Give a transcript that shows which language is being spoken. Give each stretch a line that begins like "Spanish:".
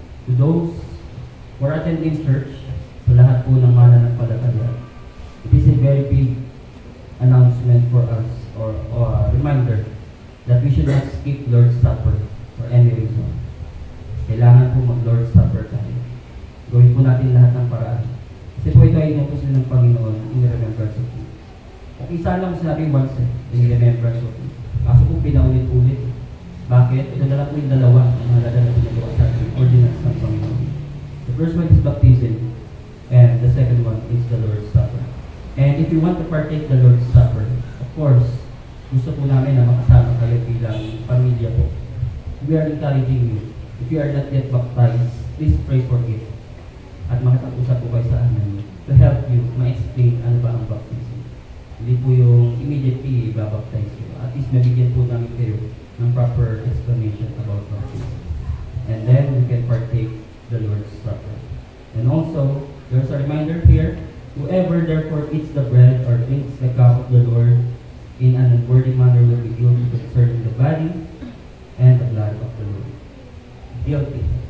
English: To those who are attending church,
Filipino: sa lahat po ng mananampalataya,
English: it is a very big announcement for us or reminder that we should not skip Lord's Supper for any reason.
Filipino: Kailangan po mag-Lord's Supper tayo. Gawin po natin lahat ng paraan. Kasi po ito ay inutos ng Panginoon
English: in remembrance of me.
Filipino: At isa lang sinabi once in remembrance of me. Kaso po pinaulit-ulit. Bakit? Ito na lang po yung dalawa ang mahalaga na pinagawa sa ating ordinance ng Panginoon.
English: The first one is baptism, and the second one is the Lord's Supper. And if you want to partake the Lord's Supper, of course,
Filipino: gusto po namin na makasama kayo bilang pamilya po.
English: We are encouraging you. If you are not yet baptized, please pray for it.
Filipino: At makipag-usap po kayo sa amin
English: to help you
Filipino: ma-explain ano ba ang baptism. Hindi po yung immediately babaptize you. At least mabigyan po namin kayo ng
English: proper explanation about baptism. And then we can partake the Lord's Supper. And also, there's a reminder here, whoever therefore eats the bread or drinks the cup of the Lord in an unworthy manner will be guilty concerning the body and the blood of the Lord. Guilty.